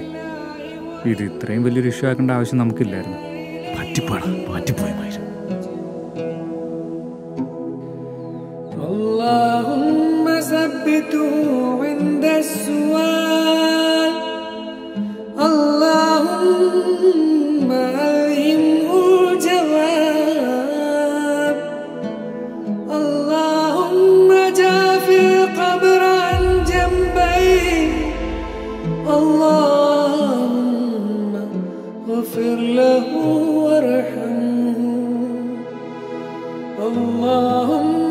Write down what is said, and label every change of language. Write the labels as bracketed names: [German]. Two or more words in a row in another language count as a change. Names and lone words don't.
[Malayalam] ഇത് ഇത്രയും വലിയൊരു ഇഷ്യൂ ആക്കേണ്ട ആവശ്യം നമുക്കില്ലായിരുന്നു. പറ്റിപ്പോയി. [Arabic] اللهم ثبته عند السؤال، اللهم ألهمه الجواب، اللهم جاف القبر عن جنبيه، اللهم اغفر له وارحمه، اللهم